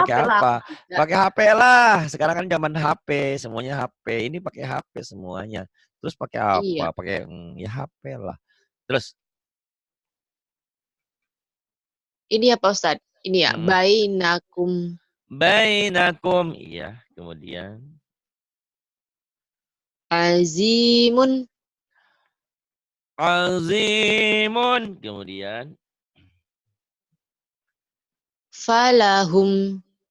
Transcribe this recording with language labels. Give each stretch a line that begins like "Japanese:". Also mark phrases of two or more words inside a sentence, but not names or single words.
Indonesian: HP pakai lah apa? aku juga. Pakai HP lah. Sekarang kan zaman HP, semuanya HP. Ini pakai HP semuanya. Terus pakai apa? Iya. Pakai ya HP lah. Terus Ini ya Pak Ustadz. Ini ya. mm, Bainakum. bainakum. Iya, kemudian Azimun. azimun. Kemudian Falahum.